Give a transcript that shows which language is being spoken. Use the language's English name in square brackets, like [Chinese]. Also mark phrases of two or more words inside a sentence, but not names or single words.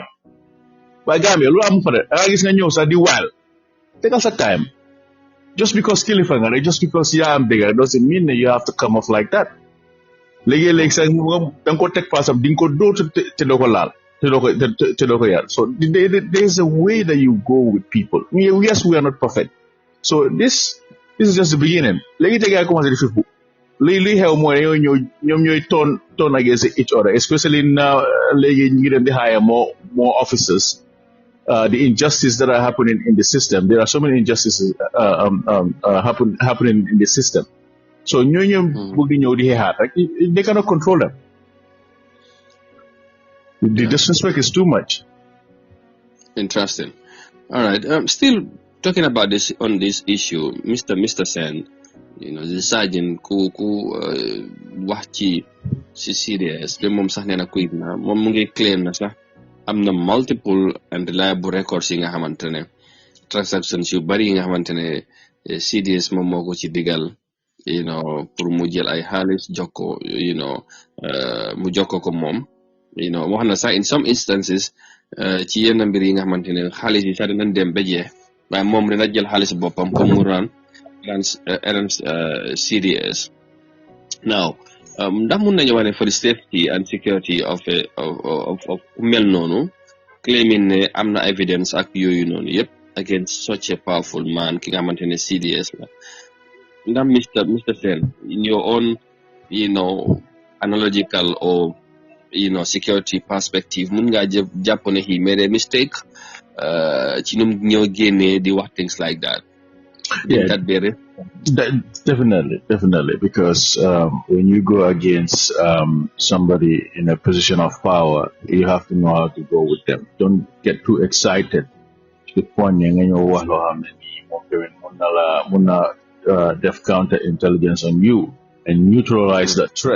[Wolof] But Gambia, lu am fa de da gis nga ñëw sa di wild. [English] Take us a time. Just because [Wolof] kilifa nga rek [English] just because [Wolof] yaa am dëgg [English] doesn't mean that you have to come off like that. [Wolof] Léegi sax da nga ko teg place am di nga ko dóor te doo ko laal te doo ko yar. [English] So there's a way that you go with people. Yes, we are not perfect. So this is just the beginning. [Wolof] Léegi te gaa commencé di fifu. Li xew mooy ñoom ñooy [English] turn against each other, especially now [Wolof] léegi ñu ngi dem di [English] hire more officers. The injustice that are happening in the system. There are so many injustices happening in the system. So they cannot control them. The disrespect is too much. Interesting. All right. Still talking about this on this issue, Mr. [Wolof] Sen, [English] the sergeant [Wolof] ku wax ci CDS be mom sax neena kuy na mom mu ngi claim na sax am na [English] multiple and reliable records [Wolof] yi nga xamantene transactions yu bari yi nga xamantene CDS moom moo ko ci digal pour mu jël ay xaalis jokko mu jokko ko moom wax na sax [English] in some instances [Wolof] ci yenn mbir yi nga xamantene xaalis yi sax dinañ dem ba jeex waaye moom dina jël xaalis boppam pour mu ran CDS. Now ndax mun nañu wane [English] for the safety and security of [Wolof] mel noonu claiming ne am na evidence ak yooyu noonu yëpp [English] against such a powerful man [Wolof] ki nga xamante ne CDS la ndax Mr. [English] Sen in your own analogical or security perspective [Wolof] mun ngaa jàpp ne [English] he made a mistake [Wolof] ci num ñoo génnee di wax [English] things like that. Yeah, definitely, because when you go against somebody in a position of power, you have to know how to go with them. Don't get too excited to the point def counter intelligence on you and neutralize that threat.